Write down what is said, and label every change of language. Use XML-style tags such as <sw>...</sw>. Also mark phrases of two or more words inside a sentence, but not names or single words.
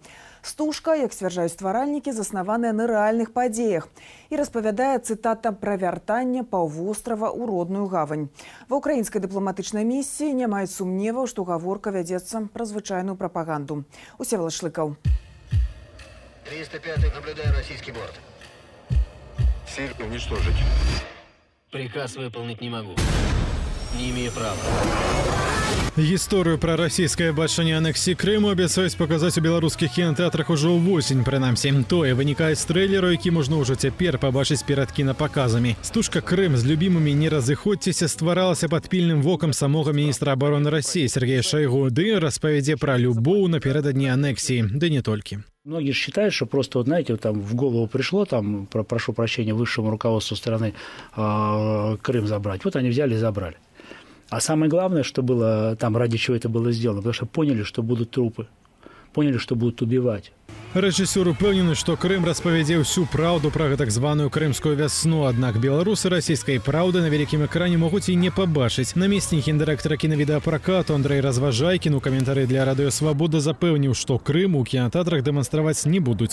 <be>Стужка, як сцвярджаюць стваральнікі, заснаваная на рэальных падзеях і распавядае, цытата, пра вяртанне паўвострава ў родную гавань. Ва ўкраінскай дыпламатычнай місіі не маюць сумневаў, што гаворка вядзецца пра звычайную прапаганду. Усевалад Шлыкаў.</be> <ru>305 наблюдаю российский борт. Цель уничтожить. Приказ выполнить не могу. Не имею права.</ru> <be>Гісторыю пра расійскае бачанне анексіі Крыму абяцаюць паказаць у беларускіх кінатэатрах ужо ўвосень, прынамсі. Тое вынікае з трэйлеру, які можна ўжо цяпер пабачыць перад кінапаказамі. Стужка «Крым» з любімымі «Не разыходзьцеся» стваралася пад пільным вокам самога міністра</be> <ru>обороны России</ru> <be>Сергея Шойгу, ды распавядзе пра любоў наперададні анексіі, ды не толькі.</be> <ru>Многие считают, что просто, вот знаете, вот там в голову пришло, там, прошу прощения, высшему руководству страны Крым забрать. Вот они взяли и забрали. А самое главное, что было там, ради чего это было сделано, потому что поняли, что будут трупы, поняли, что будут убивать.</ru> <be>Рэжысёр упэўнены, што Крым распавядзе ўсю праўду пра так званую крымскую вясну, аднак беларусы расійскай праўды на вялікім экране могуць і не пабачыць. Намеснік гендырэктара кінавідэапракату Андрэй Разважайкін у каментары для радыё «Свабода» запэўніў, што Крым у кінатэатрах дэманстраваць не будуць.</be>